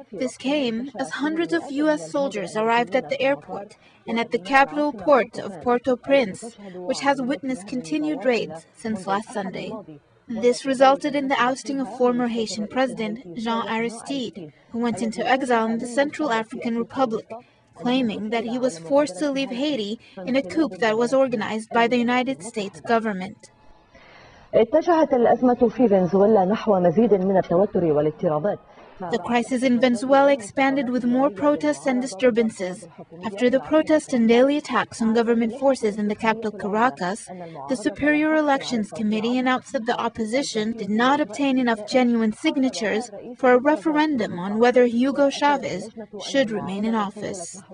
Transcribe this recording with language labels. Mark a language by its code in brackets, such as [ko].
[en] This came as hundreds of U.S. soldiers arrived at the airport and at the capital port of Port-au-Prince, which has witnessed continued raids since last Sunday. This resulted in the ousting of former Haitian President Jean Aristide, who went into exile in the Central African Republic, claiming that he was forced to leave Haiti in a coup that was organized by the United States government. [ar] اتجهت الأزمة في فنزويلا نحو مزيد من التوتر والاضطرابات. [en] The crisis in Venezuela expanded with more protests and disturbances. After the protests and daily attacks on government forces in the capital Caracas, the Superior Elections Committee announced that the opposition did not obtain enough genuine signatures for a referendum on whether Hugo Chavez should remain in office.